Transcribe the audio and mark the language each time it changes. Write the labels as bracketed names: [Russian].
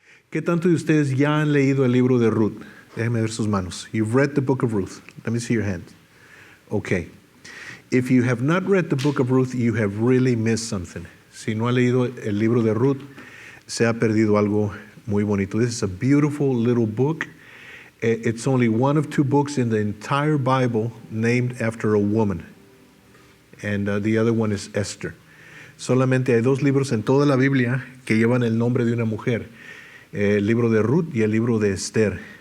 [Spanish] ¿Qué tanto de ustedes ya han leído el libro de Ruth? Déjenme ver sus manos. [English] You've read the book of Ruth. Let me see your hands. Okay. If you have not read the book of Ruth, you have really missed something. [Spanish] Si no ha leído el libro de Ruth, se ha perdido algo muy bonito. [English] This is a beautiful little book. It's only one of two books in the entire Bible named after a woman. And the other one is Esther. [Spanish] Solamente hay dos libros en toda la Biblia que llevan el nombre de una mujer. El libro de Ruth y el libro de Esther.